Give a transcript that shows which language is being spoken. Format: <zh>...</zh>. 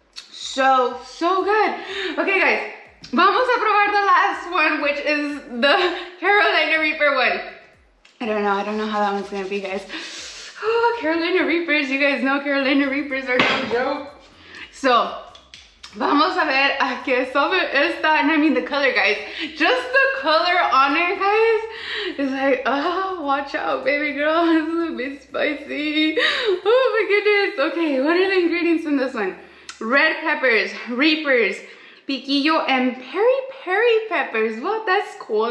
<en>So good. Okay, guys,</en> <es>vamos a probar</es> <en>the last one, which is the Carolina Reaper one. I don't know how that one's gonna be, guys. Oh, Carolina Reapers, you guys know Carolina Reapers are no joke.</en> <es>So, vamos a ver a qué sabe esta.</es> <en>And I mean the color, guys. Just the color on it, guys, is like, oh, watch out, baby girl. This is a bit spicy. Oh my goodness. Okay, what are the ingredients in this one? Red peppers, Reapers, piquillo, and peri peppers. Well, that's cool.</en>